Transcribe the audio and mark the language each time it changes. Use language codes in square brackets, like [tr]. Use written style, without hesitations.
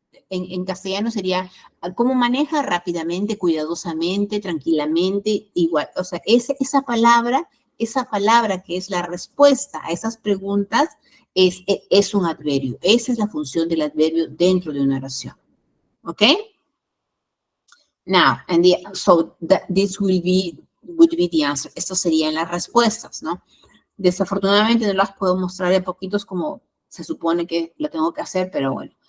[es] En castellano sería, ¿cómo maneja? Rápidamente, cuidadosamente, tranquilamente, igual. O sea, esa palabra que es la respuesta a esas preguntas es un adverbio. Esa es la función del adverbio dentro de una oración. ¿Ok? [en] Now, this would be the answer. [es] Estas serían las respuestas, ¿no? Desafortunadamente no las puedo mostrar de poquitos como se supone que lo tengo que hacer, pero bueno.